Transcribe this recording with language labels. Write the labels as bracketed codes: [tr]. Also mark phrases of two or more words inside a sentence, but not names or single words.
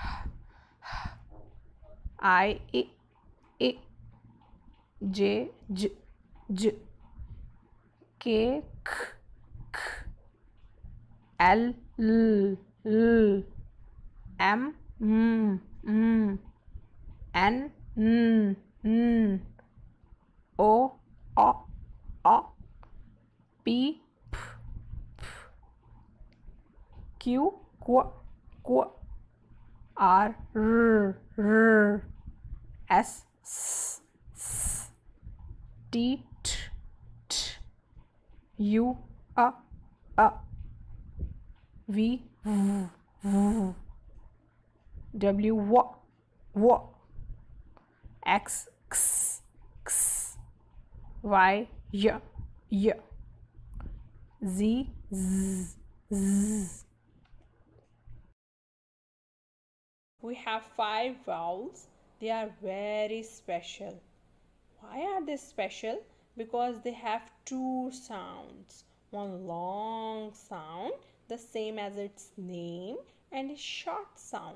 [en] I, J, K, L L L M N O O P Q Q R S T U V W X Y Z We have 5 vowels. They are very special. Why are they special? Because they have 2 sounds. One long sound, the same as its name, and a short sound.